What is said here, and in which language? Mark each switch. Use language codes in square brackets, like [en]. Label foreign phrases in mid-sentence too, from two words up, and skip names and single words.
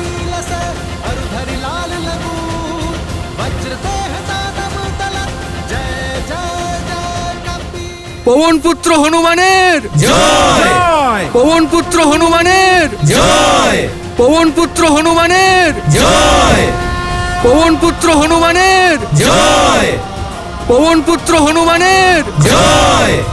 [awa] लसे अरुधरि लाल लगू वज्र देह दानव तलत जय जय जय कपी। [bn] পবন পুত্র হনুমানের জয়! পবন পুত্র হনুমানের জয়! পবন পুত্র হনুমানের জয়! পবন পুত্র হনুমানের জয়! পবন পুত্র হনুমানের জয়!